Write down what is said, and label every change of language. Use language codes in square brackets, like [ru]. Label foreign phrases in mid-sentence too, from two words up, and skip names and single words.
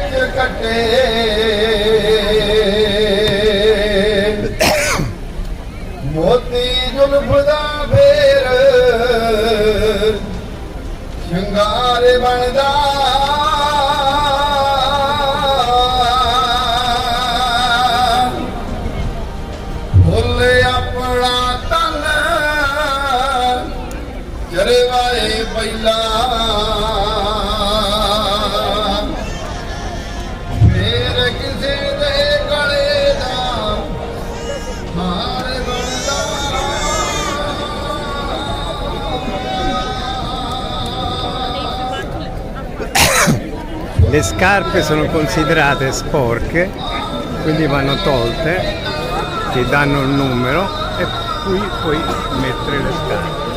[pa] ਕੱਟੇ ਮੋਤੀ ਜ਼ੁਲਫ ਦਾ ਫੇਰ ਸ਼ਿੰਗਾਰ ਬਣਦਾ ਫੁੱਲ ਆਪਣਾ ਤਨ ਜਰਵਾਏ ਪਹਿਲਾ ਫੇਰ ਕਿਸੇ ਦੇ ਗਲੇ ਦਾ ਹਾਰ ਬਣਦਾ [it] Le scarpe sono considerate sporche, quindi vanno tolte, ti danno il numero e qui puoi mettere le scarpe.